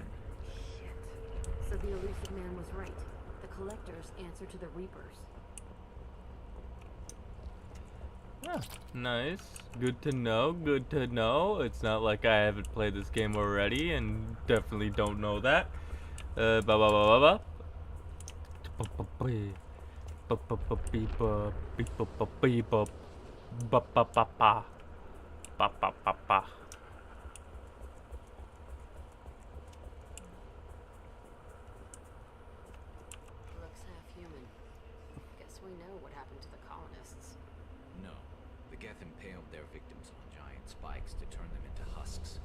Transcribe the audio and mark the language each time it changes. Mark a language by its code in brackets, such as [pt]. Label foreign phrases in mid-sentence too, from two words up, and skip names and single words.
[en] So the elusive man was right. The Collectors answer to the Reapers. Yeah, nice. Good to know, good to know. It's not like I haven't played this game already and definitely don't know that. Ba ba ba ba ba. Ba ba ba beep ba beep ba ba beep ba ba ba ba ba ba ba ba ba. Looks half human. Guess we know what happened to the colonists. No. The Geth impaled their victims on giant spikes to turn them into husks.